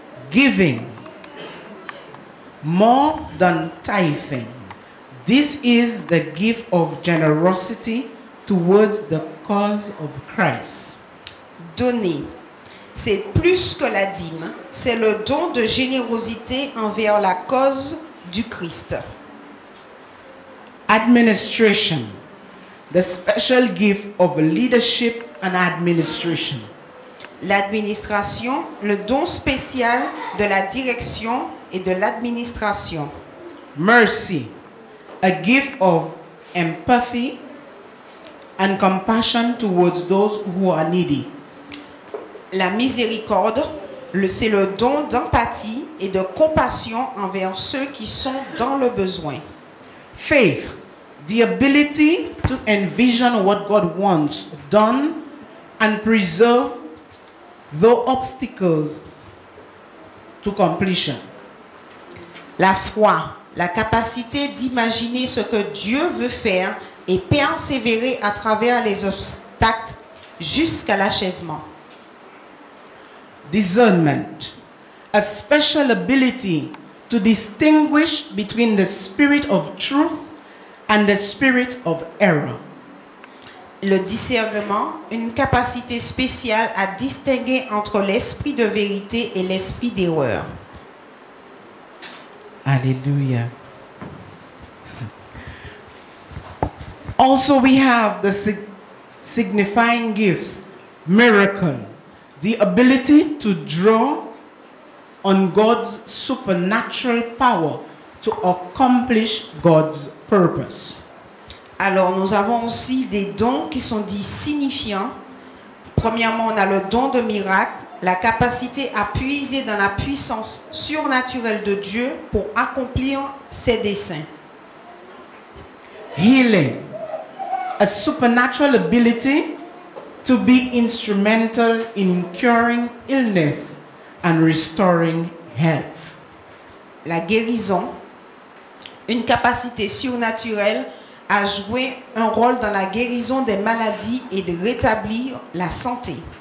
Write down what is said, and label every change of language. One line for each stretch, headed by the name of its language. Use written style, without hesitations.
English: Giving, more than tithing. This is the gift of generosity towards the cause of Christ.
French: Donner, c'est plus que la dîme, c'est le don de générosité envers la cause du Christ.
English: Administration, the special gift of leadership and administration.
French: L'administration, le don spécial de la direction et de l'administration.
English: Mercy, a gift of empathy and compassion towards those who are needy.
French: La miséricorde, c'est le don d'empathie et de compassion envers ceux qui sont dans le besoin.
English: Faith, the ability to envision what God wants done and preserve though obstacles to completion.
French: La foi, la capacité d'imaginer ce que Dieu veut faire et persévérer à travers les obstacles jusqu'à l'achèvement.
English: Discernment, a special ability to distinguish between the spirit of truth and the spirit of error.
French: Le discernement, une capacité spéciale à distinguer entre l'esprit de vérité et l'esprit d'erreur.
English: Hallelujah. Also, we have the signifying gifts, miracle, the ability to draw on God's supernatural power to accomplish God's purpose.
French: Alors, nous avons aussi des dons qui sont dits signifiants. Premièrement, on a le don de miracle, la capacité à puiser dans la puissance surnaturelle de Dieu pour accomplir ses desseins.
English: healing, a supernatural ability to be instrumental in curing illness and restoring health.
French: La guérison, une capacité surnaturelle à jouer un rôle dans la guérison des maladies et de rétablir la santé.